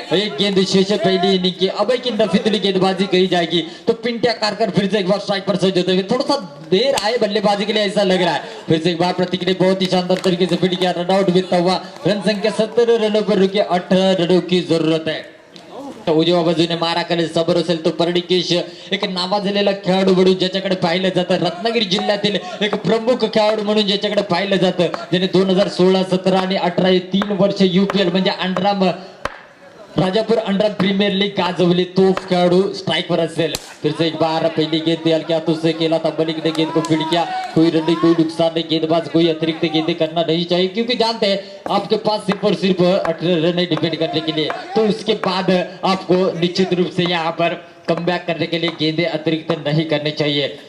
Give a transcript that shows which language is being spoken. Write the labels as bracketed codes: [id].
[hi] एक गेंद शेष है पहली इनिंग की। अब की नफीसुली गेंदबाजी कही जाएगी तो पिंटिया कारकर फिर से एक बार स्ट्राइक पर सज होते हुए, थोड़ा सा देर आए बल्लेबाजी के लिए ऐसा लग रहा है। फिर से एक बार प्रतिक्रिया बहुत ही शानदार तरीके से फील्ड किया, रन आउट मिलता हुआ। रन संख्या 17 रनों पर रुकी, 18 रनों की जरूरत है। [mr] उजव्या बाजूने मारा करेल समोर असेल तो परडिकेश, एक नावाजलेला खेळाडू म्हणून ज्याच्याकडे पाहिलं जातं, रत्नागिरी जिल्ह्यातील एक प्रमुख खेळाडू म्हणून ज्याच्याकडे पाहिलं जातं, ज्याने 2016, 17 आणि 18 हे 3 वर्ष यूपीएल म्हणजे underarm Rajapur under premier league गाजवली, तो खेळाडू स्ट्राइक पर असेल। [hi] फिर से एक बार पहली गेंद हल्के हाथों से खेला था, मलिक ने गेंद को फील्ड किया। कोई रन नहीं, कोई नुकसान नहीं, गेंदबाज कोई अतिरिक्त गेंदें करना नहीं चाहिए, क्योंकि जानते हैं आपके पास सिर्फ और सिर्फ 18 रन डिफेंड करने के लिए, तो उसके बाद आपको निश्चित रूप से यहाँ पर कमबैक करने के लिए गेंदें अतिरिक्त नहीं करनी चाहिए।